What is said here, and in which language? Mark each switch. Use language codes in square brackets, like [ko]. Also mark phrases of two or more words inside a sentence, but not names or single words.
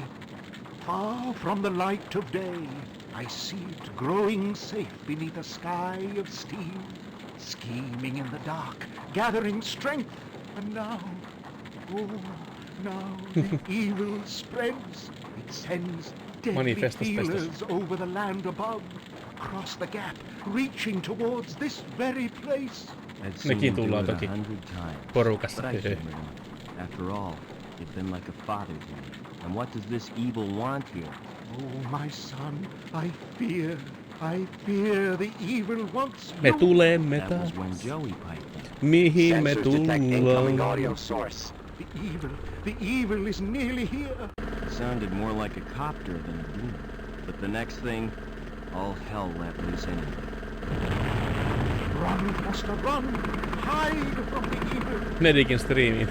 [en] Far from the light of day, I see it growing safe beneath a sky of steel, scheming in the dark, gathering strength, and now, oh, now the evil spreads. It sends deadly feelers over the land above, across the gap, reaching towards this very place. [fi] Mekin tullaan toki porukassa. [en] After all, you've been like a father to me. And what does this evil want here? Oh, my son, I fear the evil wants [fi] Me tulemme [en] That was when Joey piped in. [fi] Mihin me tullaan? [en] The evil is nearly here. It sounded more like a copter than a demon. But the next thing, all hell let loose anyway. Run, Foster, run! Hide from the evil! [fi] Medikin striimiin.